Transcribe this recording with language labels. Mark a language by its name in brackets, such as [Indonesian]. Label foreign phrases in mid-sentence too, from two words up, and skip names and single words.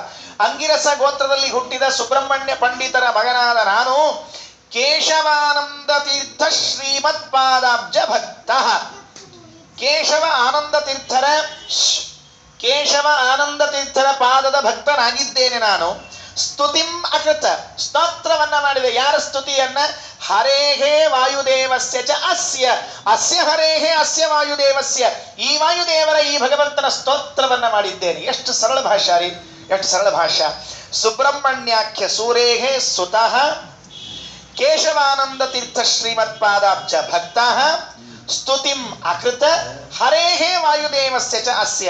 [Kannada] ಅಂಗಿರಸ ಗೋತ್ರದಲ್ಲಿ ಹುಟ್ಟಿದ ಸುಬ್ರಹ್ಮಣ್ಯ ಪಂಡಿತರ ಮಗನಾದ ನಾನು [Sanskrit] ಕೇಶವಾನಂದ ತೀರ್ಥ ಶ್ರೀಮತ್ ಪಾದಾಬ್ಜ ಭಕ್ತ. [Kannada] ಕೇಶವ ಆನಂದ ತೀರ್ಥರ ಪಾದದ ಭಕ್ತನಾಗಿದ್ದೇನೆ ನಾನು. [Sanskrit] ಸ್ತುತಿಂ ಅಕೃತ, [Kannada] ಸ್ತೋತ್ರವನ್ನ ಮಾಡಿದೆ. ಯಾರ ಸ್ತುತಿಯನ್ನ? [Sanskrit] ಹರೇಹೇ ವಾಯುದೇವಸ್ಯ ಚ ಅಸ್ಯ ಹರೇಹೇ ಅಸ್ಯ ವಾಯುದೇವಸ್ಯ, [Kannada] ಈ ವಾಯುದೇವರ ಈ ಭಗವಂತನ ಸ್ತೋತ್ರವನ್ನ ಮಾಡಿದ್ದೇನೆ. ಎಷ್ಟು ಸರಳ ಭಾಷಾ ರೀ, ಎಷ್ಟು ಸರಳ ಭಾಷಾ. [Sanskrit] ಸುಬ್ರಹ್ಮಣ್ಯಾಖ್ಯ ಸೂರೇಹೇ ಸುತಃ ಕೇಶವಾನಂದ ತೀರ್ಥ ಶ್ರೀಮತ್ ಪಾದಾಬ್ಜ ಭಕ್ತ ಸ್ತುತಿಂ ಅಕೃತ ಹರೇಹೇ ವಾಯುದೇವಸ್ಯ ಚ ಅಸ್ಯ.